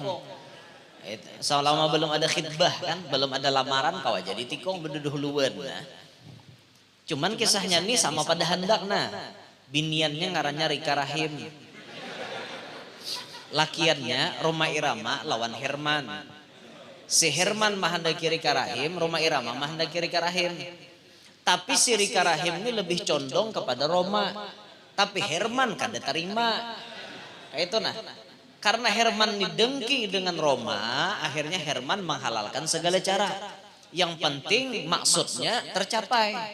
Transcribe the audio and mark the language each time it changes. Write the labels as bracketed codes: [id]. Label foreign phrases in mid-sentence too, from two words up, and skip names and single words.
[bjn] Selama belum ada khidbah kan, belum ada lamaran, kawah jadi tikung berduduluan. Nah. Cuman kisahnya nih sama pada hendak nah. Biniannya ngarannya Rika Rahim, lakiannya Roma Irama lawan Herman. Si Herman mahendaki Rika Rahim, Roma Irama mahendaki Rika Rahim. [id] Tapi si Rika Rahim ini lebih condong kepada Roma. [bjn] Tapi Herman kada terima. [id] Kayak itu nah. Karena Herman ini dengki dengan Roma, akhirnya Herman menghalalkan segala cara. Yang penting maksudnya tercapai.